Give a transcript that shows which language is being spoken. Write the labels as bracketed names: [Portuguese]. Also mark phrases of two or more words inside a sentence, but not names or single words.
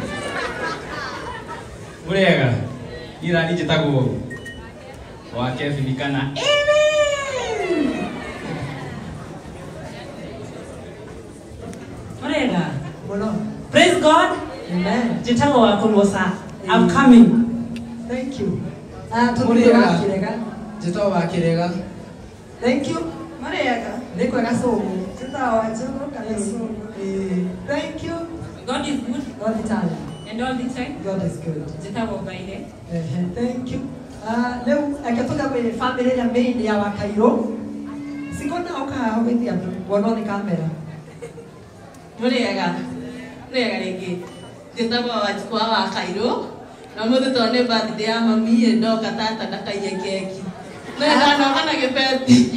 [Kikuyu] Mũrĩega ira njĩtagwo wa Kevin kana [English] Amen. [Kikuyu] Mũrĩega Mũno. [English] praise God. Amen. [Kikuyu] Njĩtagwo wa Kũmũca. [English] I'm coming. Thank you. [Kikuyu] Mũrĩega njĩtagwo wa Kĩrega. [English] Thank you. [Kikuyu] Mũrĩega nĩ kwega Cũgu. njĩtagwo Wanjũgũ kana Cũgũ. [English] Thank you. God is good God the time. and all the time. God is good. [Kikuyu] Njĩtagwo Mbaire. [English] Thank you. [Kikuyu] Rĩu akĩtuga kwĩ family ya main ya Wakairũ. Sikona okaha gũithia wona nĩ kamera. Mũrĩega rĩngĩ njĩtagwo Wanjikũ wa Kairũ na mũthĩ tondũ nĩ birthday ya mami ndoka tata ndakaiye keki no ndanoka na gĩbeti